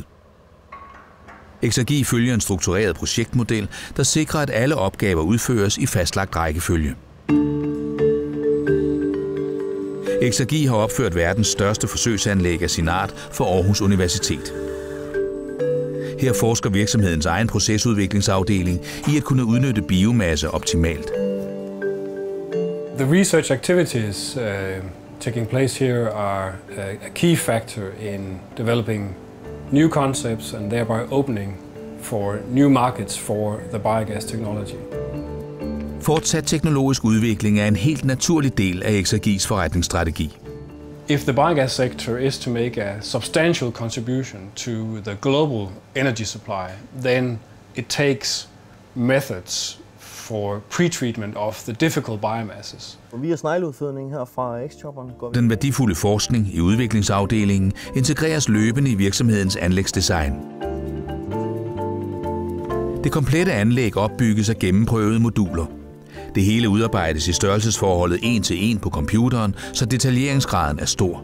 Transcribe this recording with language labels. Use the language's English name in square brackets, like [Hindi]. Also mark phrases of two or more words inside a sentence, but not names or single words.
[Danish] Exergi følger en struktureret projektmodel, der sikrer, at alle opgaver udføres i fastlagt rækkefølge. Exergi har opført verdens største forsøgsanlæg af sin art for Aarhus Universitet. Her forsker virksomhedens egen procesudviklingsafdeling i at kunne udnytte biomasse optimalt. [English] The research activities taking place here are a key factor in developing new concepts and thereby opening for new markets for the biogas technology. [Danish] Fortsat teknologisk udvikling er en helt naturlig del af Exergis forretningsstrategi. [English] If the biogas sector is to make a substantial contribution to the global energy supply, then it takes methods for pretreatment of the difficult biomasses. [Danish] Via snegleudfødning her fra X-chopperen. Den værdifulde forskning i udviklingsafdelingen integreres løbende i virksomhedens anlægsdesign. Det komplette anlæg opbygges af gennemprøvede moduler. Det hele udarbejdes i størrelsesforholdet 1:1 på computeren, så detaljeringsgraden er stor.